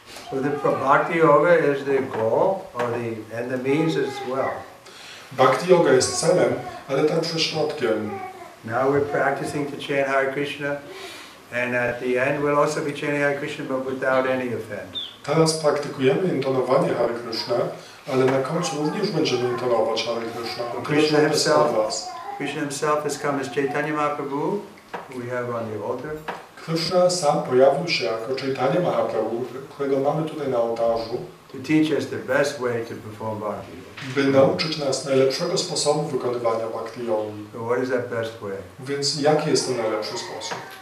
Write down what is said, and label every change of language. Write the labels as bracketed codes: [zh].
[en] So the Bhakti Yoga is the goal, and the means as well. [pl] Bhakti Yoga jest celem, ale także środkiem. [en] Now we're practicing to chant Hare Krishna, and at the end we'll also be chanting Hare Krishna, but without any offense. [pl] Teraz praktykujemy intonowanie Hare Krishna, ale na końcu również będziemy intonować Hare Krishna. [en] Krishna himself has come as Chaitanya Mahaprabhu, who we have on the altar. [pl] Krishna sam pojawił się jako Chaitanya Mahaprabhu, którego mamy tutaj na ołtarzu, [en] to teach us the best way to perform bhakti yoga. [pl] By nauczyć nas najlepszego sposobu wykonywania bhakti yogi. [en] So what is that best way? [pl] Więc jaki jest ten najlepszy sposób?